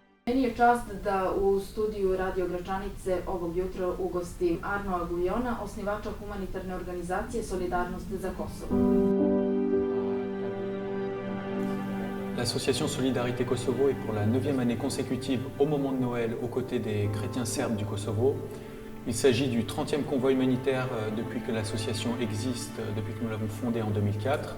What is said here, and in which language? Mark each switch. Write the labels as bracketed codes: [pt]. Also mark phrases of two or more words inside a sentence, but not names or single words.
[sr] Meni je čast da u studiju Radio Gračanice ovog jutra ugostim Arnoa Guiona, osnivača humanitarne organizacije Solidarnost za Kosovo. [fr] L'association Solidarité Kosovo est pour la 9e année consécutive au moment de Noël aux côtés des chrétiens serbes du Kosovo. Il s'agit du 30e convoi humanitaire depuis que l'association existe, depuis que nous l'avons fondée en 2004.